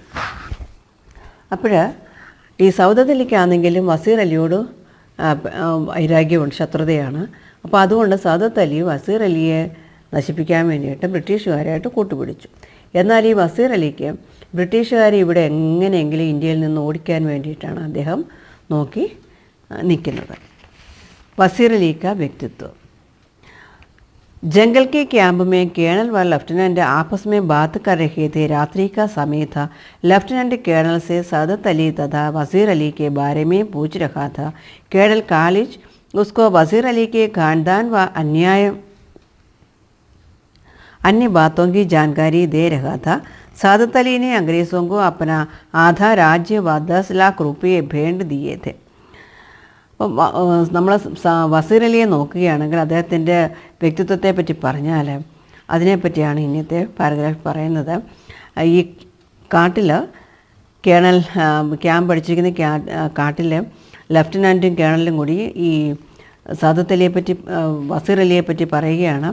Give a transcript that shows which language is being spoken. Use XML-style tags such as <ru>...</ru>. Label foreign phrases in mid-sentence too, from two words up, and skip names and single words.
<ml>അപ്പോൾ ഈ സൗദത്ത് അലിക്കാണെങ്കിലും വസീർ അലിയോട് വൈരാഗ്യമുണ്ട്, ശത്രുതയാണ്. അപ്പോൾ അതുകൊണ്ട് സൗദത്ത് അലി വസീർ അലിയെ നശിപ്പിക്കാൻ വേണ്ടിയിട്ട് ബ്രിട്ടീഷുകാരായിട്ട് കൂട്ടുപിടിച്ചു. എന്നാൽ ഈ വസീർ അലിക്ക് ബ്രിട്ടീഷുകാരെ ഇവിടെ എങ്ങനെയെങ്കിലും ഇന്ത്യയിൽ നിന്ന് ഓടിക്കാൻ വേണ്ടിയിട്ടാണ് അദ്ദേഹം നോക്കി निकलता.</ml> <hi>वसीर अली का व्यक्तित्व. जंगल के कैंप में कर्नल व लेफ्टिनेंट आपस में बात कर रहे थे. रात्रि का समय था. लेफ्टिनेंट कर्नल से सादत अली तथा वसीर अली के बारे में पूछ रहा था. कर्नल कालिज उसको वसीर अली के खानदान व अन्य बातों की जानकारी दे रहा था. सादत अली ने अंग्रेज़ों को अपना आधा राज्य व 10 लाख रुपये भेंट दिए थे.</hi> <ml>നമ്മൾ വസീർ അലിയെ നോക്കുകയാണെങ്കിൽ അദ്ദേഹത്തിൻ്റെ വ്യക്തിത്വത്തെ പറ്റി പറഞ്ഞാൽ അതിനെപ്പറ്റിയാണ് ഇന്നത്തെ പാരഗ്രാഫ് പറയുന്നത്. ഈ കാട്ടിൽ കേണൽ ക്യാമ്പ് അടിച്ചിരിക്കുന്ന കാട്ടിൽ ലെഫ്റ്റനൻറ്റും കേണലും കൂടി ഈ സാദത്ത് അലിയെ പറ്റി, വസീർ അലിയെ പറ്റി പറയുകയാണ്.</ml>